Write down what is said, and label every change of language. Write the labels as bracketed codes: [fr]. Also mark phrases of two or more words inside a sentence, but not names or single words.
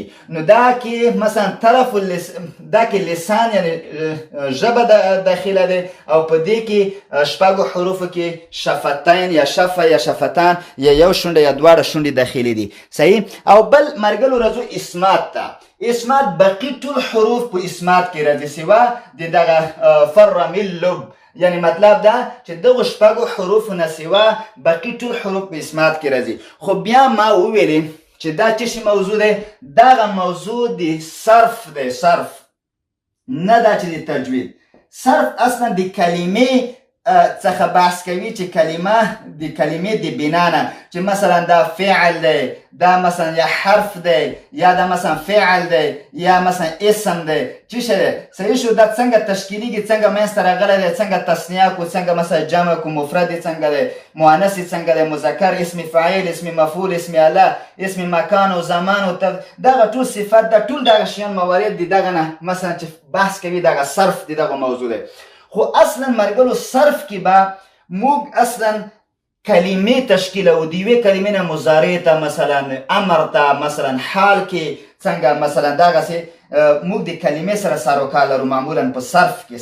[ps] نو دا کې مثلا طرف دا کې لسان یعنی ژبه داخله دی او په دې کې شپږو حروفو کې شفتین یا شفه یا شفتان یا یو شونډه یا دواړه شونډې داخلي دي. صحیح. او بل مرګلو راځو اسمات ته. اسمات باقي ټول حروف په اسمات کې راځي سوا د دغه فر من لب. یعنی مطلب دا چې دغه شپږو حروفو نه سوا باقي ټول حروف په اسمات کې راځي. خو بیا ما وویلې چې دا څه شي موضوع دی؟ دغه موضوع د صرف دی. صرف نه دا چې د تجوید. صرف اصلا د کلمې څخه بحث کوي چې د کلمې د بنا نه چې مثلا دا فعل دی، دا مثلا یا حرف دی، یا دا مثلا فعل دی، یا مثلا اسم دی. [fa] چی شده؟ [ps] صحیح شو؟ دا څنګه تشکیلیږي، څنګه منځته راغلی دی، څنګه تثنیه کو، څنګه مثلا جمع کو، مفرد څنګه دی، مؤنث څنګه دی، مذکر، اسم فاعل، اسم مفعول، اسم اله، اسم مکان او زمان او دغه ټول صفات دا ټول دغه شیان موارد دي. دغه نه مثلا چې بحث کوي دغه صرف دی دغه موضوع دی. خو اصلا مرګلو صرف کې به موږ اصلا کلمې تشکیلو. د یوې کلمې نه مضارع ته مثلا امر ته مثلا حال کې څنګه مثلا دغسې موږ د کلمې سره سر و کار لرو معمولا په صرف کې.